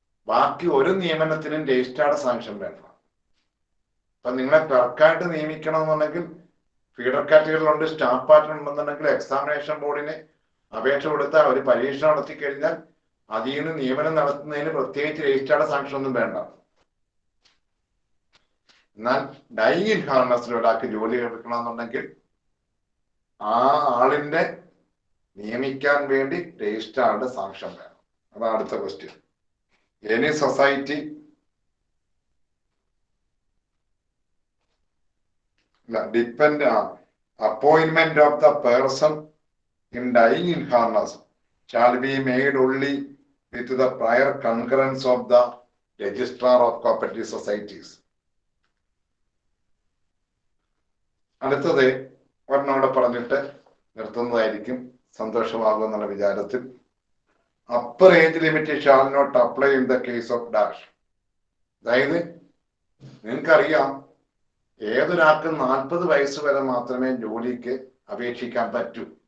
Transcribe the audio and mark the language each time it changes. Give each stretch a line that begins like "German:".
Malayalam: ബാക്കി ഒരു നിയമനത്തിനും രജിസ്ട്രാറുടെ സാങ്ഷൻ വേണ്ട. അപ്പൊ നിങ്ങളെ ക്ലർക്കായിട്ട് നിയമിക്കണമെന്നുണ്ടെങ്കിൽ ഫീഡർ കാറ്റഗറിയിലുണ്ട്, സ്റ്റാഫ് പാറ്റേൺ ഉണ്ടെന്നുണ്ടെങ്കിൽ എക്സാമിനേഷൻ ബോർഡിന് അപേക്ഷ കൊടുത്താൽ അവർ പരീക്ഷ നടത്തി കഴിഞ്ഞാൽ അതിൽ നിന്ന് നിയമനം നടത്തുന്നതിന് പ്രത്യേകിച്ച് രജിസ്ട്രാറുടെ സാങ്ഷൻ ഒന്നും വേണ്ട. എന്നാൽ ഡൈയിങ് ഇൻ ഹാർനസിൽ ഒരാൾക്ക് ജോലി എടുക്കണമെന്നുണ്ടെങ്കിൽ ആ ആളിന്റെ നിയമിക്കാൻ വേണ്ടി രജിസ്ട്രാറുടെ സാങ്ഷൻ വേണം. അതാണ് അടുത്ത question.
English: Any society depend appointment of the person in dying in harness shall be made only with the prior concurrence of the registrar of cooperative societies.
Malayalam: അടുത്തത് ഒരെണ്ണോടെ പറഞ്ഞിട്ട് നിർത്തുന്നതായിരിക്കും സന്തോഷമാകും എന്നുള്ള വിചാരത്തിൽ.
English: Upper age limit shall not apply in the case of dash.
Malayalam: അതായത് നിങ്ങൾക്കറിയാം ഏതൊരാൾക്കും 40 വയസ്സ് വരെ മാത്രമേ ജോലിക്ക് അപേക്ഷിക്കാൻ പറ്റൂ.